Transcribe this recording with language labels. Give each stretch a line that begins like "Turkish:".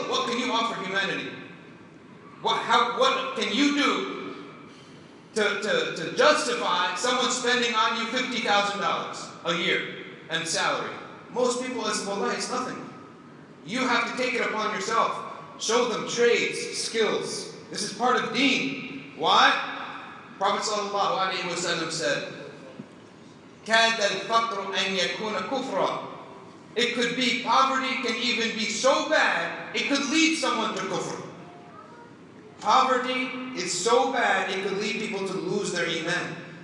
English: What can you offer humanity? What can you do to justify someone spending on you $50,000 a year and salary? Most people say, well, it's nothing. You have to take it upon yourself. Show them trades, skills. This is part of deen. Why? Prophet ﷺ said,
Arabic: كَادَ الْفَقْرُ أَنْ يَكُونَ كُفْرًا.
English: It could be, poverty can even be so bad, it could lead someone to kufr. Poverty is so bad, it could lead people to lose their iman.